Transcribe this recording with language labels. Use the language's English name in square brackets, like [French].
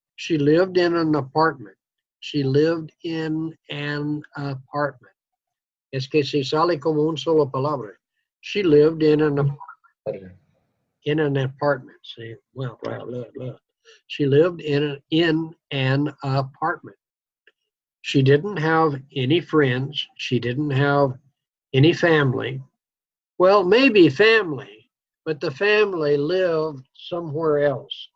[English] She lived in an apartment. She lived in an apartment. [Spanish] Es que si sale como un solo palabra. [English] She lived in an apartment. In an apartment. See, well, she lived in an apartment. She didn't have any friends. She didn't have any family. Well, maybe family, but the family lived somewhere else.